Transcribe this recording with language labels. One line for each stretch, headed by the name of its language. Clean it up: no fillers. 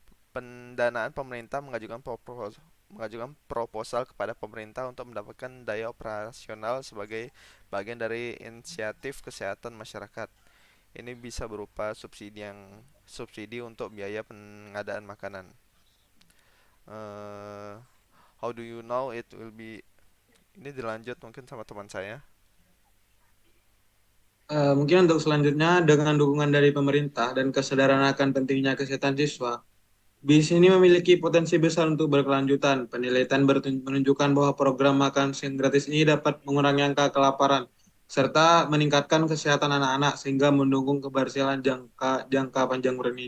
Indonesian: Pendanaan pemerintah mengajukan proposal kepada pemerintah untuk mendapatkan daya operasional sebagai bagian dari inisiatif kesehatan masyarakat. Ini bisa berupa subsidi untuk biaya pengadaan makanan.
English: Uh, how do you know it will be?
Indonesian: Ini dilanjut mungkin sama teman saya. Mungkin untuk selanjutnya dengan dukungan dari pemerintah dan kesadaran akan pentingnya kesehatan siswa, BIS ini memiliki potensi besar untuk berkelanjutan. Penelitian menunjukkan bahwa program makan siang gratis ini dapat mengurangi angka kelaparan serta meningkatkan kesehatan anak-anak sehingga mendukung keberhasilan jangka jangka panjang ini.